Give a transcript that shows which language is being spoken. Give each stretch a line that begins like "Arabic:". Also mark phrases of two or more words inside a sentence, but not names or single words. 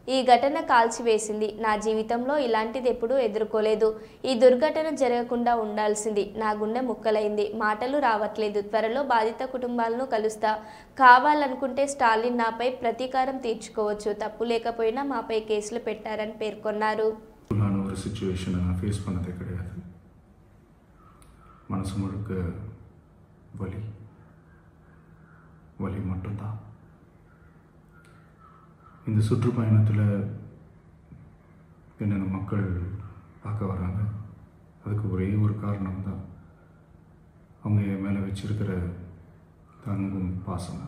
Telugu: ఈ ఘటన కాల్చివేసింది. నా జీవితంలో ఇలాంటిది ఎప్పుడూ ఎదుర్కోలేదు. ఈ దుర్ఘటన జరగకుండా ఉండాల్సింది. నా గుండె ముక్కలైంది, మాటలు రావట్లేదు. త్వరలో బాధిత కుటుంబాలను కలుస్తా. కావాలనుకుంటే స్టాలిన్ నాపై ప్రతీకారం తీర్చుకోవచ్చు. తప్పు లేకపోయినా మాపై కేసులు పెట్టారని పేర్కొన్నారు.
Tamil: மனசு முழுக்க வலி வலி மட்டும்தான். இந்த சுற்றுப்பயணத்தில் என்னென்ன மக்கள் பார்க்க வராங்க, அதுக்கு ஒரே ஒரு காரணம் தான் அவங்க என் மேலே வச்சிருக்கிற அன்பும் பாசமும்.